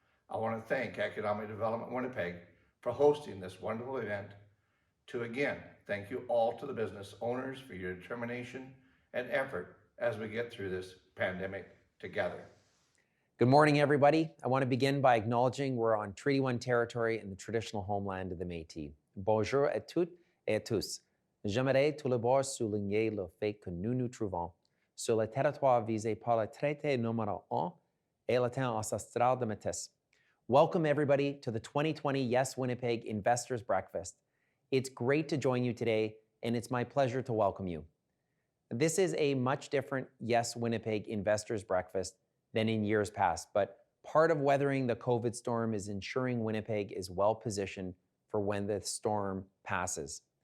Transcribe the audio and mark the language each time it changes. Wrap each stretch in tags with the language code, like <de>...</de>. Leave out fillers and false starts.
<en>I want to thank Economic Development Winnipeg for hosting this wonderful event. To again, thank you all to the business owners for your determination and effort as we get through this pandemic together. Good morning, everybody. I want to begin by acknowledging we're on Treaty 1 territory in the traditional homeland of the Métis.</en> <fr>Bonjour à toutes et à tous. J'aimerais tout d'abord souligner le fait que nous nous trouvons sur le territoire visé par le traité numéro 1 et le temps ancestral de Métis.</fr> <en>Welcome, everybody, to the 2020 Yes Winnipeg Investors Breakfast. It's great to join you today, and it's my pleasure to welcome you. This is a much different Yes Winnipeg Investors Breakfast than in years past, but part of weathering the COVID storm is ensuring Winnipeg is well positioned for when the storm passes.</en>